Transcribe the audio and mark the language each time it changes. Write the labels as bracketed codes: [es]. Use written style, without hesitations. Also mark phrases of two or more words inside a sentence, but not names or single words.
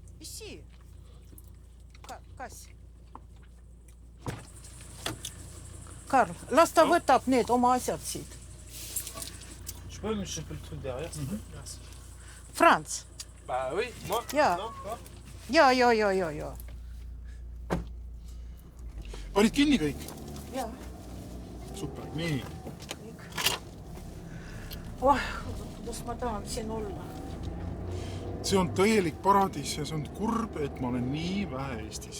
[et] Isi. Kass. Karl, las ta võtab need oma asjad siit. [fr] Je peux, mais je peux le truc derrière. Merci. Franz. Bah oui, moi. [et] Jaa. [fr] Non, toi [et] Joo. Olid kinni kõik? Jaa. Super, nii. Oh, kuidas ma tahan siin olla. See on tõelik paradiis ja see on kurb, et ma olen nii vähe Eestis.